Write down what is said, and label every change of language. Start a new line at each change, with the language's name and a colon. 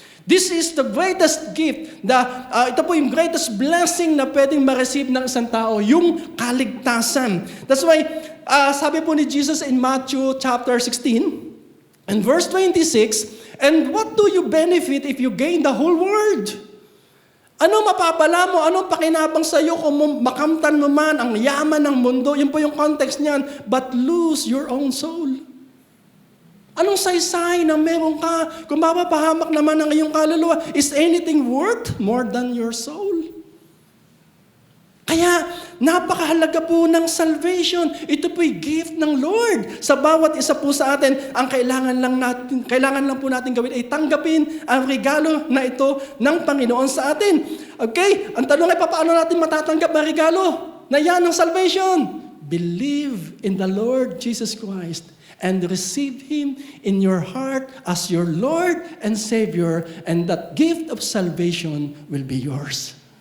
English: This is the greatest gift.
Filipino: Ito po yung
English: greatest blessing
Filipino: na pwedeng ma-receive ng isang tao, yung kaligtasan.
English: That's why,
Filipino: sabi po ni
English: Jesus in Matthew chapter 16, and verse 26, and what do you benefit if you gain the whole world?
Filipino: Ano mapapala mo? Anong pakinabang sa iyo kung makamtan mo man ang yaman ng mundo? Yun po yung context niyan.
English: But lose your own soul.
Filipino: Anong saysay na meron ka? Kung mapapahamak naman ang iyong kaluluwa,
English: is anything worth more than your soul?
Filipino: Kaya, napakahalaga po ng salvation. Ito po'y gift ng Lord. Sa bawat isa po sa atin, ang kailangan lang po natin gawin ay tanggapin ang regalo na ito ng Panginoon sa atin. Okay? Ang tanong ay, paano natin matatanggap ang regalo na yan ng salvation?
English: Believe in the Lord Jesus Christ and receive Him in your heart as your Lord and Savior, and that gift of salvation will be yours.